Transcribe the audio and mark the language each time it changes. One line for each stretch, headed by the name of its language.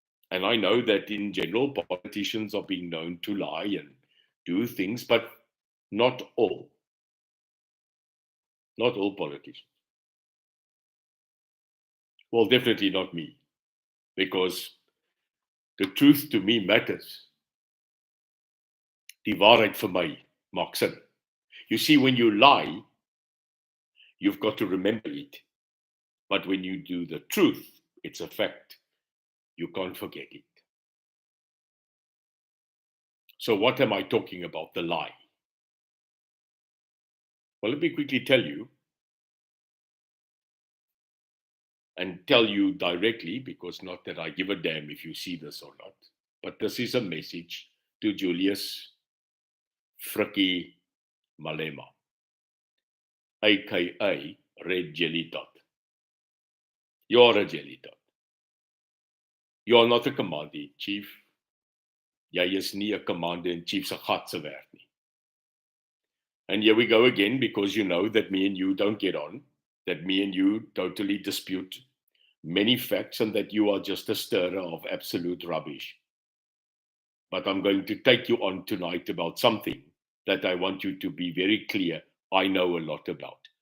English: And I know that in general, politicians are being known to lie and do things, but not all. Not all politicians. Well, definitely not me, because the truth to me matters.
Afrikaans: Die waarheid vir my maak sin.
English: You see, when you lie, you've got to remember it. But when you do the truth, it's a fact. You can't forget it. So what am I talking about? The lie. Well, let me quickly tell you, and tell you directly, because not that I give a damn if you see this or not, but this is a message to Julius Frikkie Malema, aka Red Jelly Dot. You're a jelly dot. You're not a commander-in-chief.
Afrikaans: Jy is nie 'n commander-in-chief se gat se werk nie.
English: And here we go again, because you know that me and you don't get on, that me and you totally dispute many facts, and that you are just a stirrer of absolute rubbish. But I'm going to take you on tonight about something that I want you to be very clear I know a lot about.